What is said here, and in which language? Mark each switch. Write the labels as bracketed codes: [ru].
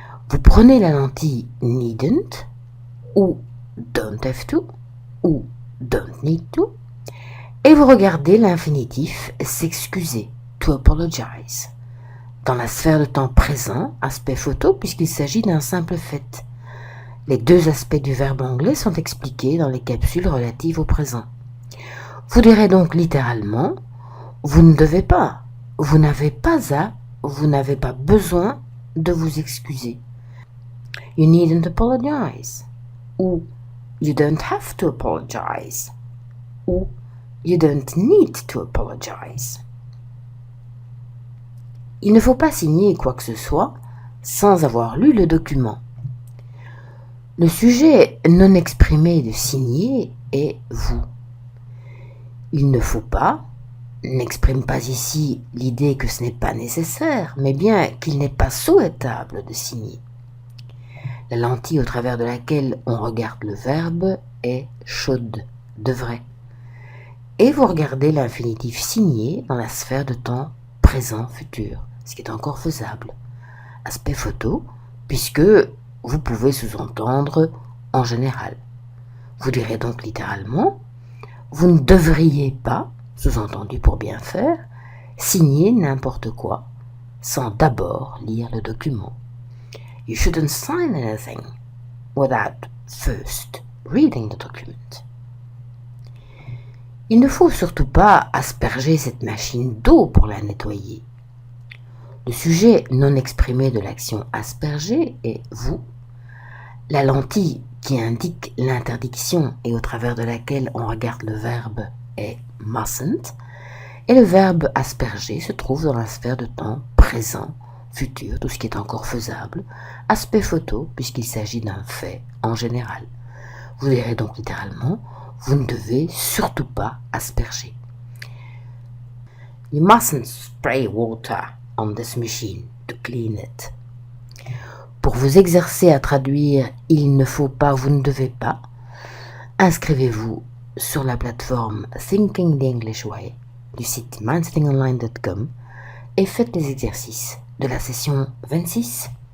[fr] Vous prenez la lentille needn't ou don't have to ou don't need to, et vous regardez l'infinitif s'excuser, to apologize, dans la sphère de temps présent, aspect photo, puisqu'il s'agit d'un simple fait. Les deux aspects du verbe anglais sont expliqués dans les capsules relatives au présent. Vous direz donc littéralement, vous ne devez pas, vous n'avez pas à, vous n'avez pas besoin de vous excuser. [en] You needn't apologize, ou you don't have to apologize, ou you don't need to apologize. [fr] Il ne faut pas signer quoi que ce soit sans avoir lu le document. Le sujet non exprimé de signer est vous. Il ne faut pas n'exprime pas ici l'idée que ce n'est pas nécessaire, mais bien qu'il n'est pas souhaitable de signer. La lentille au travers de laquelle on regarde le verbe est should, devrait. Et vous regardez l'infinitif signé dans la sphère de temps présent-futur, ce qui est encore faisable. Aspect photo, puisque vous pouvez sous-entendre en général. Vous direz donc littéralement, vous ne devriez pas, sous-entendu pour bien faire, signer n'importe quoi sans d'abord lire le document. [en] You shouldn't sign anything without first reading the document. [fr] Il ne faut surtout pas asperger cette machine d'eau pour la nettoyer. Le sujet non exprimé de l'action asperger est vous. La lentille qui indique l'interdiction et au travers de laquelle on regarde le verbe est mustn't. Et le verbe asperger se trouve dans la sphère de temps présent, futur, tout ce qui est encore faisable, aspect photo, puisqu'il s'agit d'un fait en général. Vous direz donc littéralement, vous ne devez surtout pas asperger. [en] You mustn't spray water on this machine to clean it. [fr] Pour vous exercer à traduire « il ne faut pas, vous ne devez pas », inscrivez-vous sur la plateforme Thinking the English Way du site mindsettingonline.com et faites les exercices de la session 26.